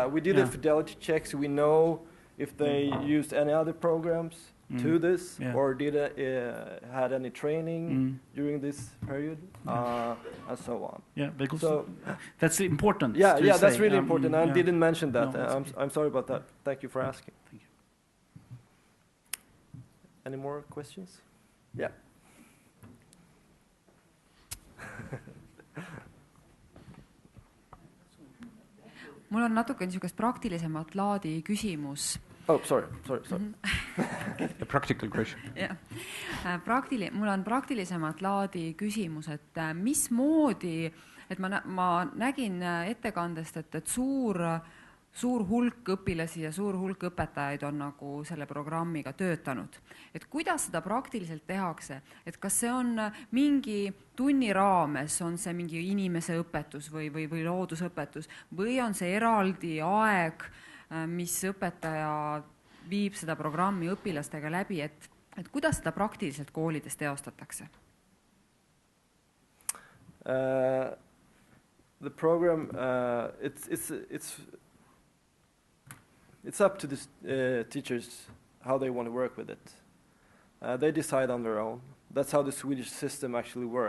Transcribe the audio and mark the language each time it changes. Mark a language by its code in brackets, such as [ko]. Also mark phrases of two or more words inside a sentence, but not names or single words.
[en] We did a fidelity check, so we know if they used any other programs to this, or had any training during this period, and so on. Yeah, because that's important. Yeah, that's really important. I didn't mention that. No, I'm sorry about that. Thank you for asking. Thank you. Any more questions? Yeah. [et] Mul on natuke niisugust praktilisemat laadi küsimus. [en] Oh, sorry. A practical question. [et] Mul on praktilisemat laadi küsimus, et mismoodi, et ma nägin ettekandest, et suur hulk õpilasi ja suur hulk õpetajaid on nagu selle programmiga töötanud. Et kuidas seda praktiliselt tehakse? Et kas see on mingi tunni raames, on see mingi inimese õpetus või loodusõpetus, või on see eraldi aeg, mis õpetaja viib seda programmi õpilastega läbi, et kuidas seda praktiliselt koolides teostatakse? [en] The program, it's up to the teachers how they want to work with it. They decide on their own. That's how the Swedish system actually works.